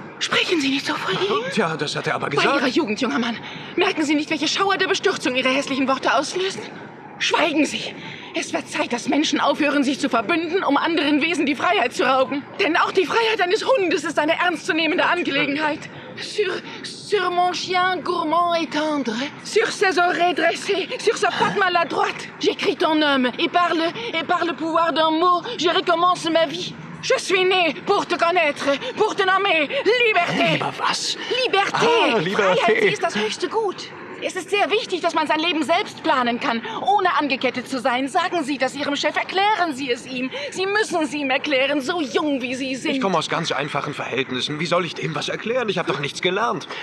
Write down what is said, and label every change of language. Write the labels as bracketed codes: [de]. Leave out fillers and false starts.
[de] Sprechen Sie nicht so vor ihm? Tja, das hat er aber Bei Ihrer gesagt. Jugend, junger Mann. Merken Sie nicht, welche Schauer der Bestürzung Ihre hässlichen Worte auslösen? Schweigen Sie! Es wird Zeit, dass Menschen aufhören, sich zu verbünden, um anderen Wesen die Freiheit zu rauben. Denn auch die Freiheit eines Hundes ist eine ernstzunehmende Angelegenheit. [fr] Sur mon chien gourmand et tendre, sur ses oreilles dressées, sur sa patte maladroite, j'écris ton homme, et par le pouvoir d'un mot, je recommence ma vie. Je suis né pour te connaître, pour te nommer. Liberté. [de] Lieber was? [fr] Liberté. Ah, Liberté. [de] Freiheit, sie ist das höchste Gut. Es ist sehr wichtig, dass man sein Leben selbst planen kann, ohne angekettet zu sein. Sagen Sie das Ihrem Chef, erklären Sie es ihm. Sie müssen es ihm erklären, so jung wie Sie sind. Ich komme aus ganz einfachen Verhältnissen. Wie soll ich dem was erklären? Ich habe doch nichts gelernt.